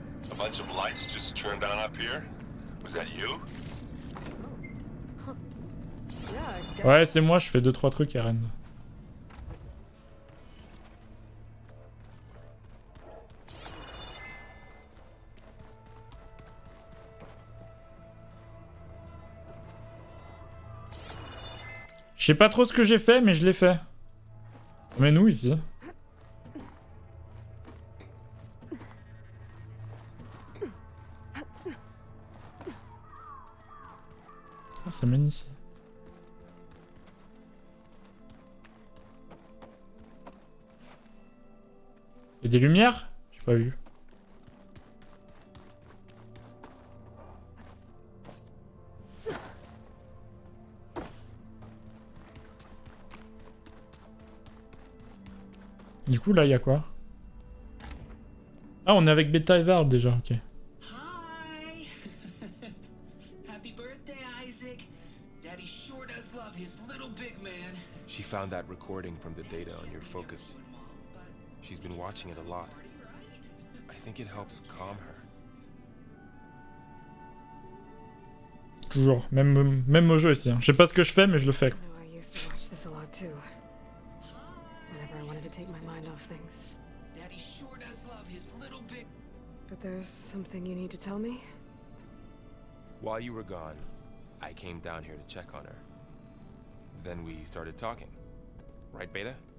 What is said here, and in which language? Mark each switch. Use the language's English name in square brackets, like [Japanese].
[English] A bunch of lights just turned on up here? Was that you? Yeah, I guess. [French] Ouais c'est moi, je fais 2-3 trucs Eren. Je sais pas trop ce que j'ai fait, mais je l'ai fait. Mais nous ici. Ah, ça mène ici. Il y a des lumières? J'ai pas vu. Du coup, là, il y a quoi? Ah, on est avec Beta et Varl déjà, ok. [English] Hi! Happy birthday, Isaac. Daddy sure does love his little big man. She found that recording from the data on your focus. She's been watching it a lot. I think it helps calm her. [French] Toujours, même au jeu ici. Hein. Je sais pas ce que je fais, mais je le fais. [English] I know I used to watch this a lot too. Whenever I wanted to take my mind off things. Daddy sure does love his little big. But there's something you need to tell me? While you were gone, I came down here to check on her. Then we started talking. Right, Beta?